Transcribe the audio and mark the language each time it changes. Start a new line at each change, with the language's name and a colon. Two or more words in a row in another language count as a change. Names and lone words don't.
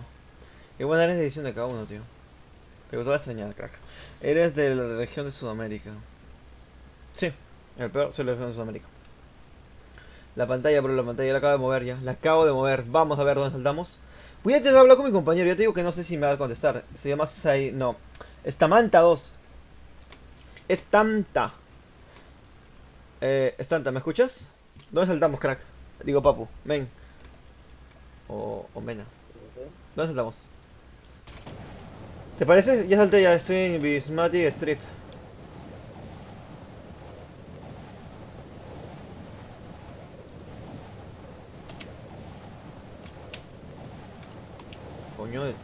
Spanish: Qué buena eres de edición de cada uno, tío. Pero te voy a extrañar, crack. Eres de la región de Sudamérica. Sí, el peor, soy de la región de Sudamérica. La pantalla, bro, la pantalla la acabo de mover ya. La acabo de mover. Vamos a ver dónde saltamos. Voy a intentar hablar con mi compañero. Ya te digo que no sé si me va a contestar. Se llama Sai. No. Estamanta 2. Estanta. Estanta, ¿me escuchas? ¿Dónde saltamos, crack? Digo, papu. Men. O Mena. ¿Dónde saltamos? ¿Te parece? Ya salté, ya estoy en Bismatic Strip. Coño.